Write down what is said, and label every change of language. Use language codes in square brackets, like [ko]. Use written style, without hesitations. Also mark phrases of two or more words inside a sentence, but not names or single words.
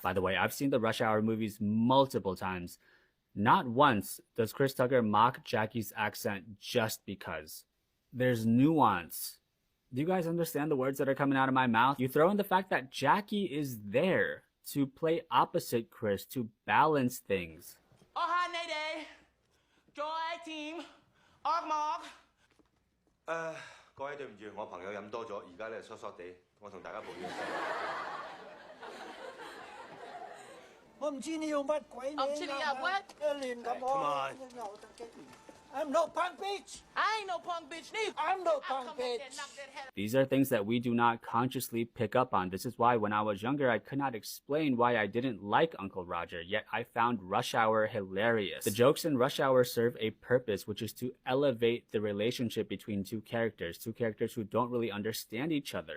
[en] By the way, I've seen the Rush Hour movies multiple times. Not once does Chris Tucker mock Jackie's accent just because. There's nuance. Do you guys understand the words that are coming out of my mouth? You throw in the fact that Jackie is there to play opposite Chris, to balance things. Oh, hi, Nayday. Joy team. Mark. [yue] 各位對唔住，我朋友飲多咗，而家咧疏疏地，我同大家報咗聲。我唔知你用乜鬼名啊！亂咁講。 [en] I'm no punk bitch. I ain't no punk bitch neither. I'm no punk bitch. These are things that we do not consciously pick up on. This is why when I was younger, I could not explain why I didn't like Uncle Roger, yet I found Rush Hour hilarious. The jokes in Rush Hour serve a purpose, which is to elevate the relationship between two characters who don't really understand each other.